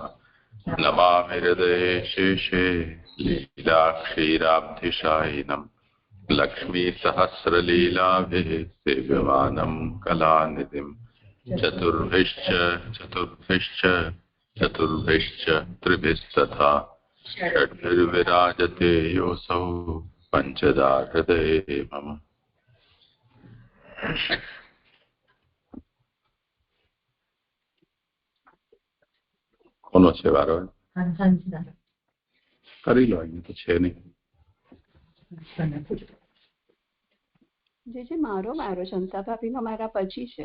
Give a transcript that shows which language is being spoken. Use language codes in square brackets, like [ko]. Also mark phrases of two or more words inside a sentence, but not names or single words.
[sa] नमामि हृदये शेषे लीलाक्षीराब्धिशायिनं लक्ष्मीसहस्रलीलाभिः सेव्यमानं कलानिधिं। चतुर्भिश्च त्रिभिस्तथा षड्भिर्विराजते योऽसौ पञ्चदा हृदये मम। [gu] કોનો છે વારો? કરી લો, અહીંયા તો છે નહીં. જે મારો વારો શંકા ભાભીનો મારા પછી છે.